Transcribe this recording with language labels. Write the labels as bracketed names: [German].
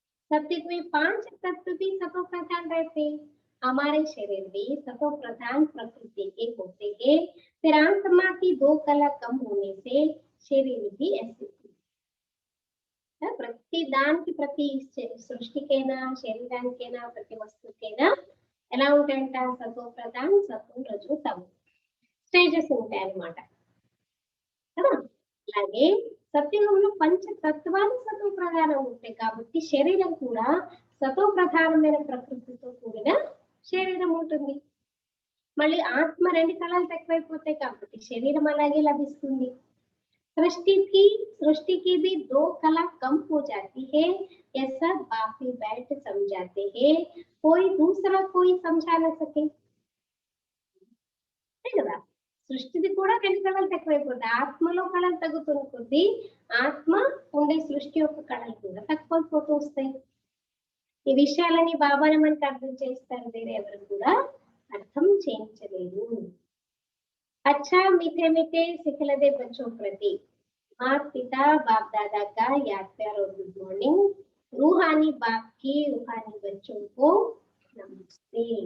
[Hindi] सत्युग में 5 तत्व भी सतो प्रधान रहते. हमारे शरीर भी सतो प्रधान प्रकृति के होते हैं. फिर आत्मा की 2 कला कम होने से शरीर भी ऐसे [Telugu] ప్రతి దానికి, ప్రతి సృష్టికైనా శరీరానికైనా ప్రతి వస్తువుకైనా ఎలా ఉంటాయంట, సతో ప్రధాన్, సతో రజో తమో స్టేజెస్ ఉంటాయి అన్నమాట కదా. అలాగే సత్యుగంలో పంచతత్వాలు సత్వ ప్రధానం ఉంటాయి కాబట్టి శరీరం కూడా సత్వ ప్రధానమైన ప్రకృతితో కూడిన శరీరం ఉంటుంది. మళ్ళీ ఆత్మ 2 కళలు తక్కువైపోతాయి కాబట్టి శరీరం అలాగే లభిస్తుంది. [Hindi] सृष्टि की भी 2 कला कम हो जाती है, ऐसा बापी बैठ समझाते हैं, कोई दूसरा कोई समझा न सके కదా. [Telugu] సృష్టిది కూడా 2 కళలు తక్కువైపోతాయి. ఆత్మలో కళలు తగ్గుతున్న కొద్దీ ఆత్మ ఉండే సృష్టి యొక్క కళలు కూడా తక్కువైపోతూ వస్తాయి. ఈ విషయాలని బాబాని మనకి అర్థం చేస్తారు, వేరే ఎవరు కూడా అర్థం చేయించలేరు. [Hindi] अच्छा मीठे मीठे सिखलदे बच्चों प्रति माँ पिता बाप दादा का याद प्यार और गुड मॉर्निंग. रूहानी बाप की रूहानी बच्चों को नमस्ते.